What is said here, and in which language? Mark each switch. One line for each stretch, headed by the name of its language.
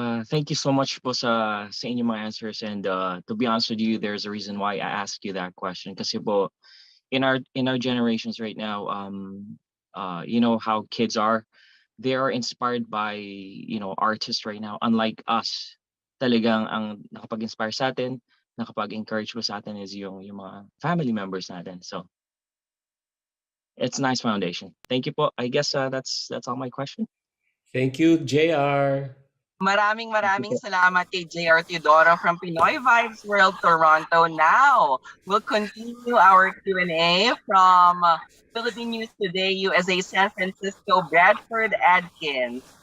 English: Thank you so much
Filipino: po sa inyong mga
English: answers, and to be honest with you, there's a reason why I asked you that question
Filipino: kasi po
English: in our generations right now, you know how kids are, they are inspired by artists right now, unlike us.
Filipino: Talagang ang nakapag-inspire sa atin, nakapag-encourage po sa atin is yung mga family members natin.
English: So it's a nice foundation. Thank you po. I guess that's all my question. Thank you, JR.
Filipino: Maraming salamat kay JR Teodoro from Pinoy Vibes World Toronto.
English: Now, we'll continue our Q&A from Philippine News Today, USA San Francisco, Bradford Adkins.